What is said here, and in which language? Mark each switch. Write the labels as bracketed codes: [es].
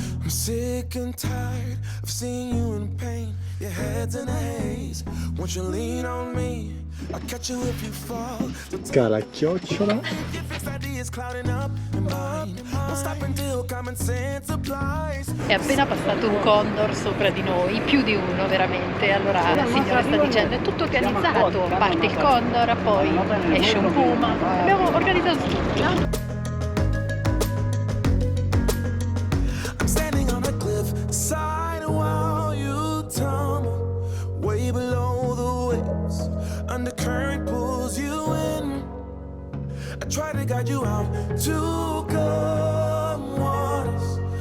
[en] Sick and tired of seeing you in pain. Your head's in a haze. Won't you lean on me? I'll catch you if you fall. [it] scala a chiocciola. [en] Your fixed ideas clouding up your mind. Won't stop until common sense applies. [it] È appena passato un condor sopra di noi, più di uno veramente. Allora la signora sta dicendo è tutto organizzato, parte il condor, poi esce un puma. Abbiamo organizzato tutto. [en] I'm standing on a cliff side while you tumble way below the waves. Undercurrent pulls you in. I try to guide you out to calm waters.